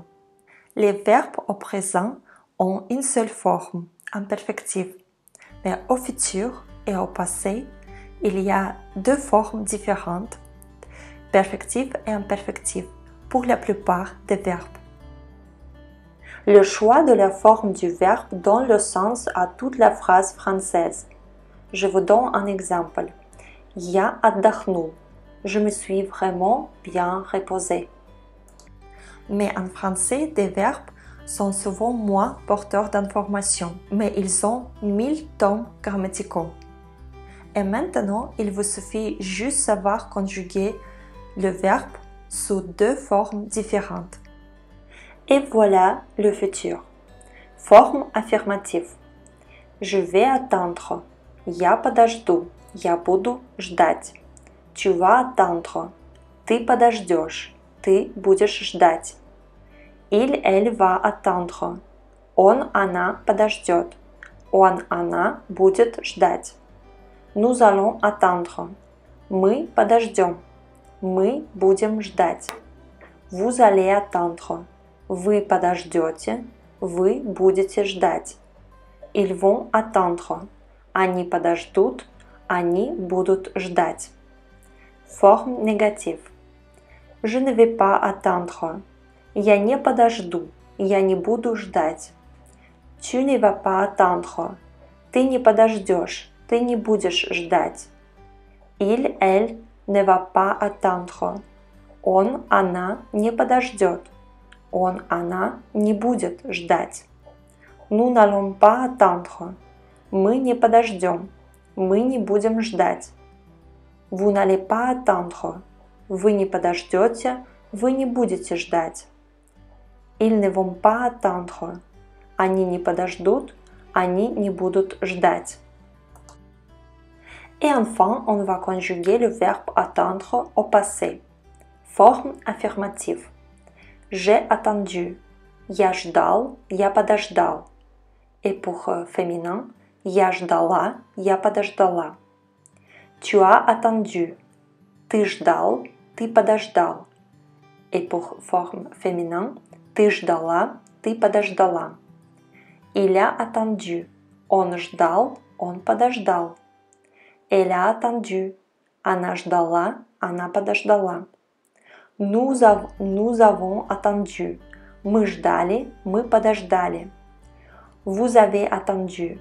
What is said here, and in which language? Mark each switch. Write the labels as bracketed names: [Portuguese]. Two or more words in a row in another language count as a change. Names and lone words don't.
[French] Les verbes au présent ont une seule forme, imperfectif, mais au futur et au passé, il y a deux formes différentes, perfectif et imperfectif, pour la plupart des verbes. Le choix de la forme du verbe donne le sens à toute la phrase française. Je vous donne un exemple. [Russian] Я отдохнул. [French] Je me suis vraiment bien reposé. Mais en français, des verbes sont souvent moins porteurs d'informations, mais ils ont 1000 tomes grammaticaux. Et maintenant, il vous suffit juste savoir conjuguer le verbe sous deux formes différentes. Et voilà le futur. Forme affirmative. Je vais attendre. [Russian] Я подожду. Я буду ждать. [French] Tu vas attendre. [Russian] Ты подождешь. Ты будешь ждать. [French] Il, elle va attendre. [Russian] Он, она подождет. Он, она будет ждать. [French] Nous allons attendre. [Russian] Мы подождем. Мы будем ждать. [French] Vous allez attendre. [Russian] Вы подождете. Вы будете ждать. [French] Ils vont attendre. [Russian] Они подождут. Они будут ждать. [French] Forme négative. Je ne vais pas attendre. [Russian] Я не подожду. Я не буду ждать. [French] Tu ne vas pas attendre. [Russian] Ты не подождешь. Ты не будешь ждать. [French] Il, elle ne va pas attendre. [Russian] Он, она не подождет. Он, она не будет ждать. [French] Nous n'allons pas attendre. [Russian] Мы не подождем. Мы не будем ждать. [French] Vous n'allez pas attendre. [Russian] Вы не подождете. Вы не будете ждать. [French] Ils ne vont pas attendre. [Russian] Они не подождут. Они не будут ждать. [French] Et enfin, on va conjuguer le verbe attendre au passé. Forme affirmative. J'ai attendu. [Russian] Я ждал. Я подождал. [French] Et pour féminin, [Russian] я ждала. Я подождала. [French] Tu as attendu. [Russian] Ты ждал. Ты подождал. [French] Et pour forme féminin, [Russian] ты ждала. Ты подождала. [French] Il a attendu. [Russian] Он ждал. Он подождал. [French] Elle a attendu. [Russian] Она ждала. Она подождала. [French] Nous avons attendu. [Russian] Мы ждали. Мы подождали. [French] Vous avez attendu.